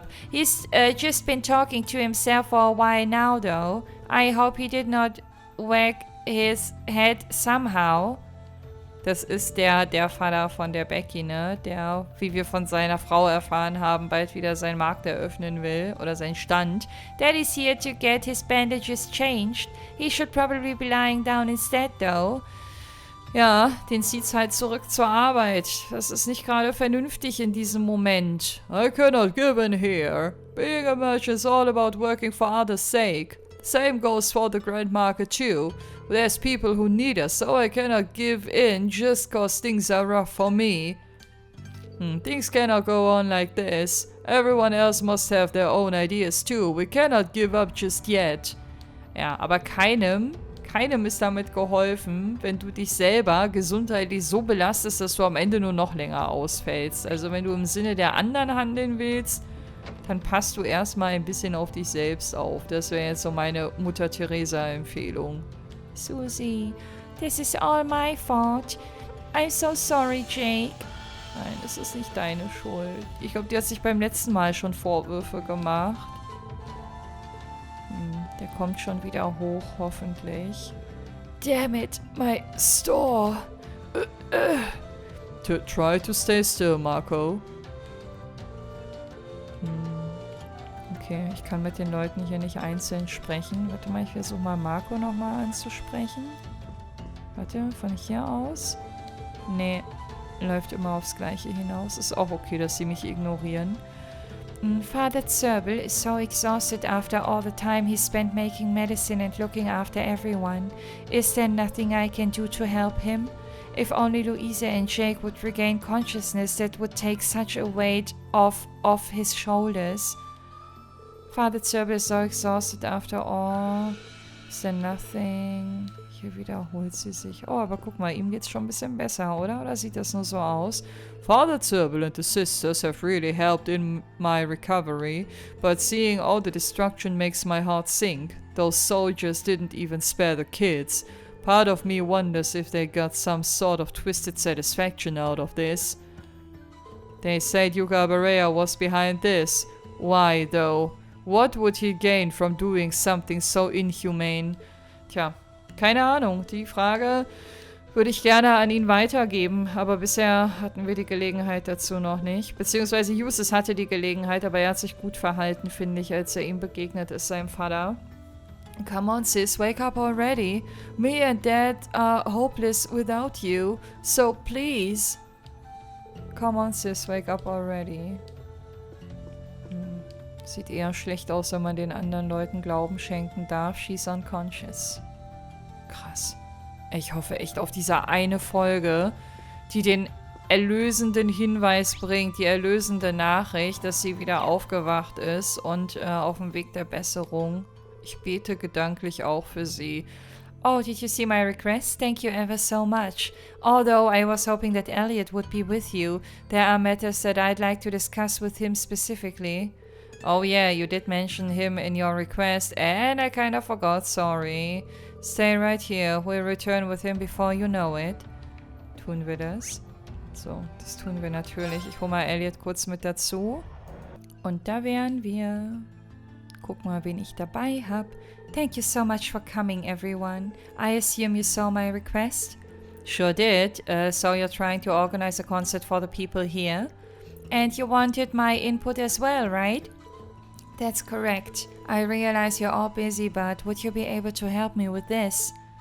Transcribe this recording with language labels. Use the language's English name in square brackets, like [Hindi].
[English] He's just been talking to himself for a while now, though. I hope he did not whack his head somehow. [German] Das ist der Vater von der Becky, ne? Der, wie wir von seiner Frau erfahren haben, bald wieder seinen Markt eröffnen will. Oder seinen Stand. [English] Daddy's here to get his bandages changed. He should probably be lying down instead, though. [German] Ja, den zieht's halt zurück zur Arbeit. Das ist nicht gerade vernünftig in diesem Moment. [English] I cannot give in here. Being a merchant is all about working for others' sake. Same goes for the grand market too. There's people who need us, so I cannot give in just cause things are rough for me. Things cannot go on like this. Everyone else must have their own ideas too. We cannot give up just yet. [German] Ja, aber keinem ist damit geholfen, wenn du dich selber gesundheitlich so belastest, dass du am Ende nur noch länger ausfällst. Also wenn du im Sinne der anderen handeln willst, dann passt du erstmal ein bisschen auf dich selbst auf. Das wäre jetzt so meine Mutter-Theresa-Empfehlung. [English] Susie, this is all my fault. I'm so sorry, Jake. [German] Nein, das ist nicht deine Schuld. Ich glaube, die hat sich beim letzten Mal schon Vorwürfe gemacht. Der kommt schon wieder hoch, hoffentlich. [English] Damn it, my store. Try to stay still, Marco. [German] Okay, ich kann mit den Leuten hier nicht einzeln sprechen. Warte mal, ich versuche mal Marco nochmal anzusprechen. Warte, von hier aus? Nee, läuft immer aufs Gleiche hinaus. Ist auch okay, dass sie mich ignorieren. [English] Father Zerbel is so exhausted after all the time he spent making medicine and looking after everyone. Is there nothing I can do to help him? If only Louisa and Jake would regain consciousness, that would take such a weight off his shoulders. Father Zerbel is so exhausted after all. Is there nothing? [German] Hier wiederholt sie sich. Oh, aber guck mal, ihm geht's schon ein bisschen besser, oder? Oder sieht das nur so aus? [English] Father Zerbel and the sisters have really helped in my recovery, but seeing all the destruction makes my heart sink. Those soldiers didn't even spare the kids. Part of me wonders if they got some sort of twisted satisfaction out of this. They said Yuga Barea was behind this. Why, though? What would he gain from doing something so inhumane? [German] Tja, keine Ahnung. Die Frage würde ich gerne an ihn weitergeben, aber bisher hatten wir die Gelegenheit dazu noch nicht. Beziehungsweise Justus hatte die Gelegenheit, aber er hat sich gut verhalten, finde ich, als er ihm begegnet ist, seinem Vater. [English] Come on, sis, wake up already. Me and Dad are hopeless without you, so please. Come on, sis, wake up already. [German] Sieht eher schlecht aus, wenn man den anderen Leuten Glauben schenken darf. [English] She's unconscious. [German] Krass. Ich hoffe echt auf diese eine Folge, die den erlösenden Hinweis bringt, die erlösende Nachricht, dass sie wieder aufgewacht ist und auf dem Weg der Besserung. Ich bete gedanklich auch für sie. [English] Oh, did you see my request? Thank you ever so much. Although I was hoping that Elliot would be with you, there are matters that I'd like to discuss with him specifically. Oh yeah, you did mention him in your request and I kind of forgot, sorry. Stay right here, we'll return with him before you know it. [German] Tun wir das? So, das tun wir natürlich. Ich hole mal Elliot kurz mit dazu. Und da wären wir. Guck mal, wen ich dabei habe. [English] Thank you so much for coming, everyone. I assume you saw my request? Sure did. So you're trying to organize a concert for the people here? And you wanted my input as well, right? That's correct. I realize you're all busy, but would you be able to help me with this?